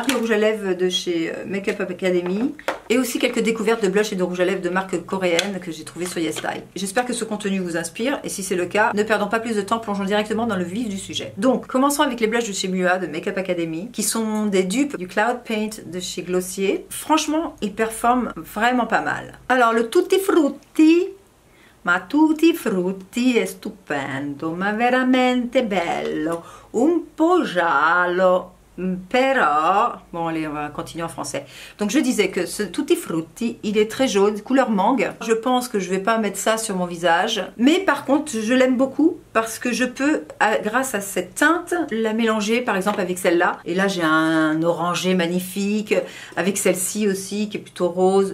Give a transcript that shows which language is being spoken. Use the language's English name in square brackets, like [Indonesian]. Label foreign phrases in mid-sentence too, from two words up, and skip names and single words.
[French] Des rouges à lèvres de chez Make Up Academy et aussi quelques découvertes de blush et de rouge à lèvres de marque coréenne que j'ai trouvé sur YesStyle. J'espère que ce contenu vous inspire et si c'est le cas, ne perdons pas plus de temps, plongeons directement dans le vif du sujet. Donc commençons avec les blushs de chez Mua de Make Up Academy qui sont des dupes du Cloud Paint de chez Glossier. Franchement, il performe vraiment pas mal. Alors le [Italian] Tutti Frutti, ma Tutti Frutti è stupendo, ma veramente bello, un po' giallo, però... [French] Bon allez, on va continuer en français. Donc je disais que ce Tutti Frutti, il est très jaune, couleur mangue. Je pense que je vais pas mettre ça sur mon visage, mais par contre je l'aime beaucoup parce que je peux, grâce à cette teinte, la mélanger par exemple avec celle-là. Et là j'ai un orangé magnifique, avec celle-ci aussi qui est plutôt rose.